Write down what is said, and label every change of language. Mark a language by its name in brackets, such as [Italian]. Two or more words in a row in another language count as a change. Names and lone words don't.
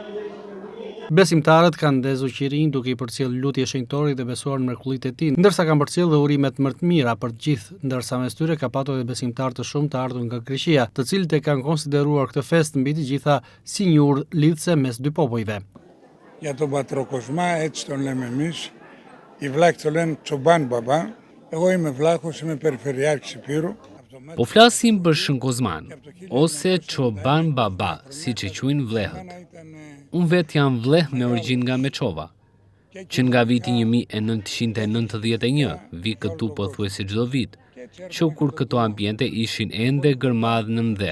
[Albanian] Besimtarët kanë ndezur qirin duke i përcjellë lutje shenjtorit dhe besuar në mrekullitë e tij, ndërsa kanë përcjellë dhe urimet më të mira për të gjithë, ndërsa mes tyre ka patur edhe besimtarë të shumtë të ardhur nga Greqia, të cilët e kanë konsideruar këtë festë mbi të gjitha si një urë lidhëse mes dy popujve. [Greek] Για τον πατρό Κοσμά, έτσι τον λέμε εμείς. Οι βλάχοι το λένε Τσομπάν Μπαμπά. Εγώ είμαι βλάχος, είμαι περιφερειάρχης Υπήρου. [Albanian] Po flasim për Shën Kozman, ose Çoban Baba, siç e quajnë vlehët. Unë vetë jam vleh me origjinë nga Meçova, që nga viti 1991 vi këtu pothuajse çdo vit, që kur këto ambiente ishin ende gërmadh në mdhe.